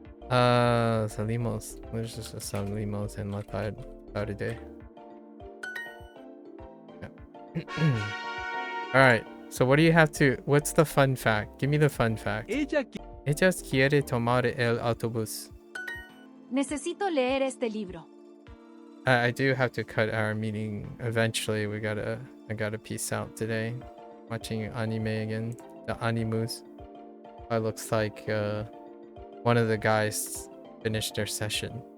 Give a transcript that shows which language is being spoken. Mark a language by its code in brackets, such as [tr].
[es] Salimos. [en] There's just a [es] salimos en la tarde. [en] Alright, so what do you have to... What's the fun fact? Give me the fun fact. [es] Ella quiere tomar el autobús. Necesito leer este libro. [en] I do have to cut our meeting eventually. I gotta peace out today. Watching anime again. The animus. It looks like one of the guys finished their session.